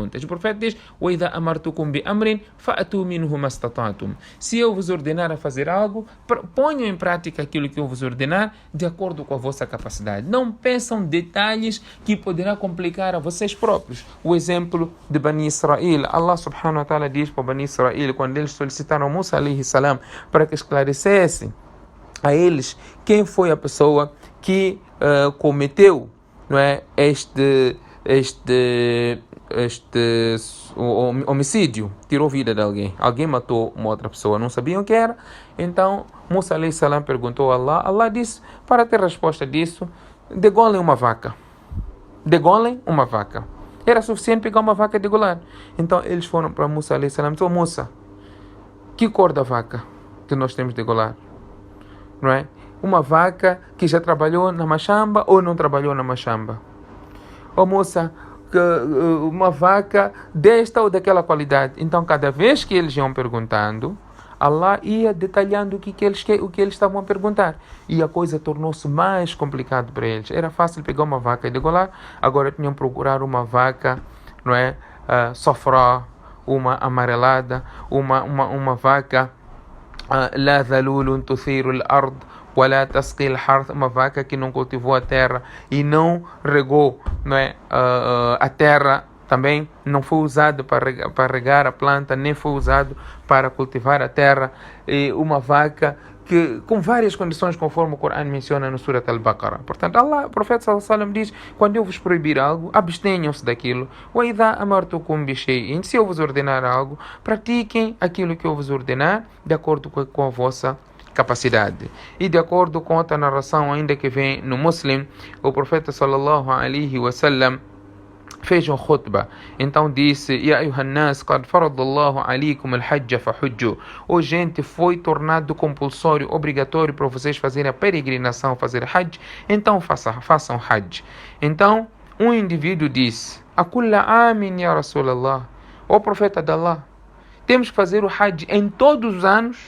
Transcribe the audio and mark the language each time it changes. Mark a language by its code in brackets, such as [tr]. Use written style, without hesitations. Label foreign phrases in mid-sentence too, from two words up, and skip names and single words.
[pt] O profeta diz: [ar] وَإِذَا أَمَرْتُكُمْ بِأَمْرٍ فَأْتُوا مِنْهُ مَا اسْتَطَعْتُمْ. [pt] Se eu vos ordenar a fazer algo, ponham em prática aquilo que eu vos ordenar de acordo com a vossa capacidade. Não peçam detalhes que poderá complicar a vocês próprios. O exemplo de Bani Israel. Allah [ar] سبحانه وتعالى [pt] diz para Bani Israel, quando eles solicitaram Musa [ar] عليه السلام [pt] para que esclarecesse a eles quem foi a pessoa que cometeu, não é, este homicídio, tirou vida de alguém. Alguém matou uma outra pessoa, não sabiam o que era. Então Musa [ar] عليه السلام [pt] perguntou a Allah. Allah disse, para ter resposta disso, degolem uma vaca. Era suficiente pegar uma vaca e degolar. Então eles foram para Musa [ar] عليه السلام [pt] e disseram: Musa, que cor da vaca que nós temos de degolar? Não é? Uma vaca que já trabalhou na machamba ou não trabalhou na machamba? Ou moça, uma vaca desta ou daquela qualidade. Então, cada vez que eles iam perguntando, Allah ia detalhando o que eles estavam a perguntar. E a coisa tornou-se mais complicada para eles. Era fácil pegar uma vaca e degolar. Agora tinham que procurar uma vaca, não é? Sofrá, uma amarelada, uma vaca [ar] لا ذلول تثير الأرض, [pt] uma vaca que não cultivou a terra e não regou, não é, a terra, também não foi usado para regar a planta, nem foi usado para cultivar a terra. E uma vaca que, com várias condições, conforme o Corão menciona no Surat Al-Baqarah. Portanto, Allah, o profeta [ar] صلى الله عليه وسلم [pt] diz: quando eu vos proibir algo, abstenham-se daquilo. [ar] وَإِذَا أَمَرْتُكُمْ بِشَيْءٍ, [pt] se eu vos ordenar algo, pratiquem aquilo que eu vos ordenar de acordo com a vossa capacidade. E de acordo com outra narração ainda que vem no Muslim, o profeta [ar] صلى الله عليه وسلم [pt] fez um khutbah. Então disse: [ar] يا أيها الناس، قد فرض الله عليكم الحج فحجوا. [pt] O gente, foi tornado compulsório, obrigatório para vocês fazerem a peregrinação, fazer hajj, então façam hajj. Então um indivíduo disse: [ar] أكل عام يا رسول الله, [pt] o profeta de Allah, temos que fazer o hajj em todos os anos?